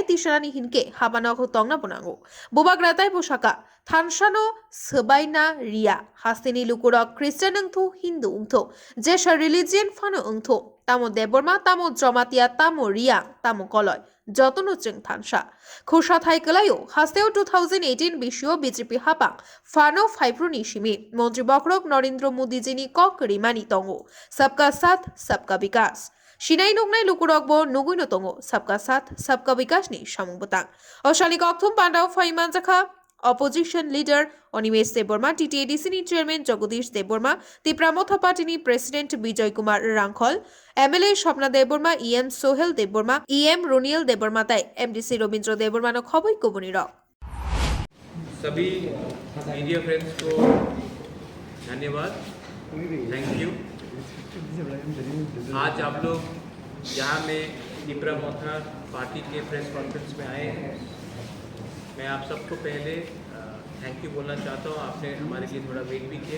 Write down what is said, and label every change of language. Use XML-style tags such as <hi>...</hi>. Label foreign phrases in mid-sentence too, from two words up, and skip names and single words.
<trp>तिशानानि हिनके हाबानो तंगना बनांगो बुबाग्राताय बो शाखा थानसानो सबाइना रिया हास्तेनि लुकुरक ख्रिस्टान अंथो हिंदू अंथो जेसा रिलिजियन फानो अंथो तामो देबबर्मा तामो जमातिया तामो रिया तामो कलय जतनो जों थानसा खुशा थाइ कलायो हास्तेओ 2018 बिशियो बीजेपी हापां फानो फाइब्रुनि शिमी मंत्री बकरक नरेंद्र मोदी जिनी कक रिमानी तंगो</trp> <hi>सबका साथ सबका विकास</hi> <trp>शिनाई नगनाय लुकुरकबो नुगुइनो तंगो</trp> <hi>सबका साथ सबका विकास</hi> <trp>नि सामुबतां अशाली कक्थुम पांडाव फाइमानजाखा</trp> <en>opposition leader</en> <trp>अनिमेश देबबर्मा टीटीएडीसी नि चेयरमैन जगदीश देबबर्मा तिप्रामथा</trp> <en>party president</en> <trp>विजय कुमार रांखल एमएलए स्वप्ना देबबर्मा ईएम सोहेल देबबर्मा ईएम रोनियल देबबर्मा ताई एमडीसी रविंद्र देबबर्मा न खबै कोबुनि र</trp> <hi>सभी</hi> <en>media friends</en> <hi>को धन्यवाद,</hi> <en>thank you.</en> <hi>आज आप लोग यहाँ में तिप्रामथा पार्टी के</hi> <en>press conference</en> <hi>में आए हैं। मैं आप सबको पहले</hi> <en>thank you</en> <hi>बोलना चाहता हूँ, आपने हमारे लिए थोड़ा वेट भी किया।</hi>